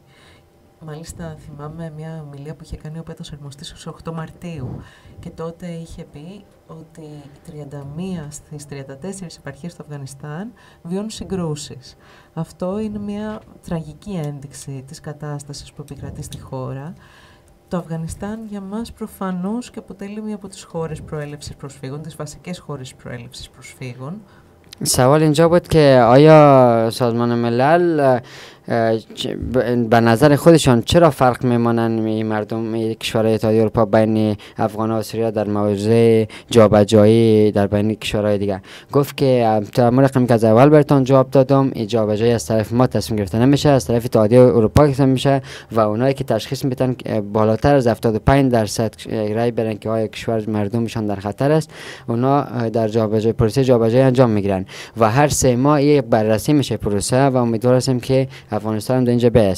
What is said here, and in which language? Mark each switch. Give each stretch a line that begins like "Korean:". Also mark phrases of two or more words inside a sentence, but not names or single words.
Greek: Μάλιστα θυμάμαι μια ομιλία που είχε κάνει ο Πέτος Αρμοστής στις 8 Μαρτίου και τότε είχε πει ότι 31 στις 34 επαρχίες του Αφγανιστάν βιώνουν συγκρούσεις. Αυτό είναι μια τραγική ένδειξη της κατάστασης που επικρατεί στη χώρα. Το Αφγανιστάν για μας προφανώς και αποτελεί μία από τις χώρες προέλευσης προσφύγων, τις βασικές χώρες προέλευσης προσφύγων,
Persian: سوال اینجا بود که آیا سازمان ملل به نظر خودشان چرا فرق میمانند مردم کشورهای اتحادیه اروپا بین افغان و سوریه در موضوع جابجایی در بین کشورهای دیگر؟ گفت که طبق رقمی که از اول براتون جواب دادم، این جابجایی از طرف ما تصمیم گرفته نمیشه، از طرف اتحادیه اروپا گرفته میشه و اونایی که تشخیص میدن بالاتر از 75% رای برن که آیا کشور مردمشان در خطر است، اونا در جابجایی پروسه جابجایی انجام میگیرن و هر 3 ماه یک بررسی میشه پروسه و امیدوار هستیم که افغانستان در اینجا بیاد.